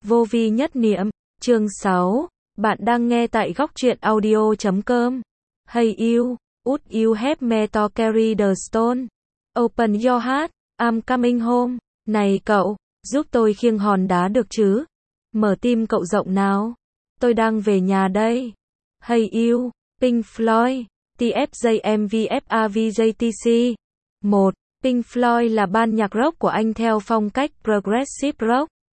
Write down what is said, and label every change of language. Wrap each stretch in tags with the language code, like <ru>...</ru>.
<vi>Vô vi nhất niệm, chương 6, bạn đang nghe tại góc truyện audio.com.</vi> <en>Hey you, would you help me to carry the stone? Open your heart, I'm coming home.</en> <vi>Này cậu, giúp tôi khiêng hòn đá được chứ? Mở tim cậu rộng nào. Tôi đang về nhà đây.</vi> <en>Hey you, Pink Floyd, TFJMVFAVJTC. 1.</en> <vi>Pink Floyd là ban nhạc rock của Anh theo phong cách Progressive Rock.</vi>